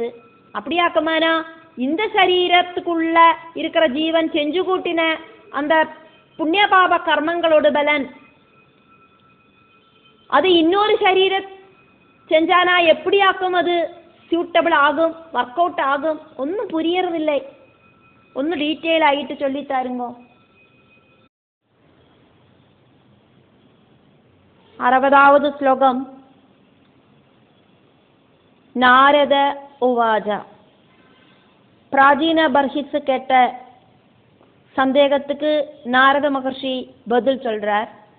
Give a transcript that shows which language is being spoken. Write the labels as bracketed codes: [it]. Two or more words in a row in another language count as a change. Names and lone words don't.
[ta] அப்படியாக்குமானா இந்த சரீரத்துக்குள்ள இருக்கிற ஜீவன் செஞ்சு கூட்டின அந்த புண்ணிய பாப கர்மங்களோட பலன் அது இன்னொரு சரீர செஞ்சானா எப்படியாக்கும் அது சூட்டபிள் ஆகும், [en] work out [ta] ஆகும்? ஒன்றும் புரியறதில்லை. [ml] ഒന്ന് ഡീറ്റെയിൽ ആയിട്ട് ചൊല്ലിത്തരുമോ? [ta] 60வது ஸ்லோகம். நாரத உவாஜ. பிராச்சீன பர்ஹிஸ் கேட்ட சந்தேகத்துக்கு நாரத மகர்ஷி பதில் சொல்றார்.